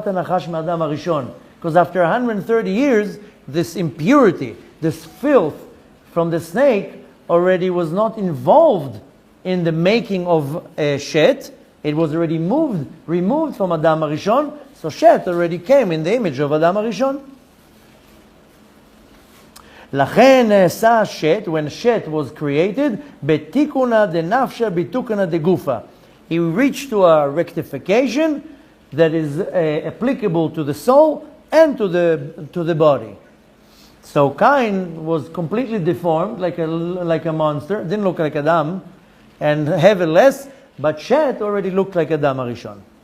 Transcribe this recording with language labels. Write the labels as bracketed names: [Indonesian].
[English] Because after 130 years, this impurity, this filth from the snake already was not involved in the making of Shet. It was already removed from Adam Arishon. So Shet already came in the image of Adam Arishon. [Hebrew] לכן נעשה Shet, [English] when Shet was created, [Hebrew] בתיקונה דנפשה בתיקונה דגופה. [English] He reached to a rectification that is applicable to the soul and to the body. So Cain was completely deformed, like a monster, didn't look like Adam, and heavenless, but Shet already looked like Adam Arishon.